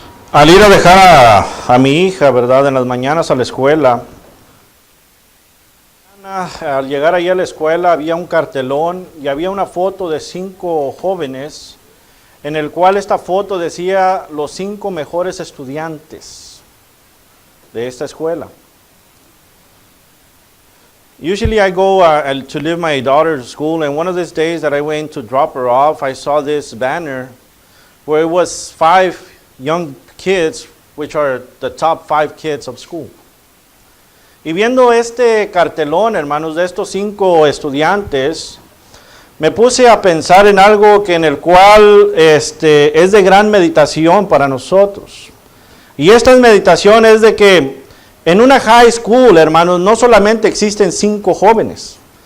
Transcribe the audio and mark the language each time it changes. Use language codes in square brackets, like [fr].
[es] Al ir a dejar a mi hija, ¿verdad?, en las mañanas a la escuela, al llegar ahí a la escuela había un cartelón y había una foto de 5 jóvenes, en el cual esta foto decía los 5 mejores estudiantes de esta escuela. [en] Usually I go to leave my daughter to school, and one of these days that I went to drop her off, I saw this banner where it was 5 young kids, which are the top 5 kids of school. [es] Y viendo este cartelón, hermanos, de estos 5 estudiantes, me puse a pensar en algo que en el cual es de gran meditación para nosotros. Y esta meditación es de que en una [en] high school, [es] hermanos, no solamente existen 5 jóvenes.